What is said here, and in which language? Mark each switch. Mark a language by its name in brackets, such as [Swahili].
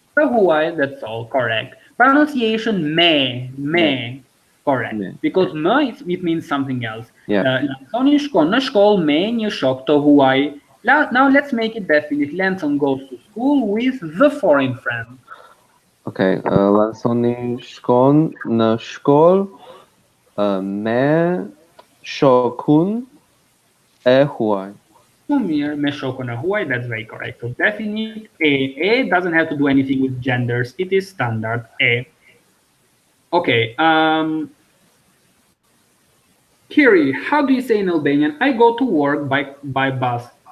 [English] The Hawaii, that's all correct. Pronunciation me, correct. Me. Because me it means something else. Yeah. [Albanian] Lansoni shkon në shkollë me një shok të huaj. [English] Now let's make it definite. Lanson goes to school with the foreign friend. [Albanian] Okay, Lansoni shkon në shkollë me shokun e huaj. [English] Shumir [Albanian] me shokun e huaj, [English] that's very correct. So definite e doesn't have to do anything with genders. It is standard e. Okay. Kiri, how do you say in Albanian? I go to work by bus.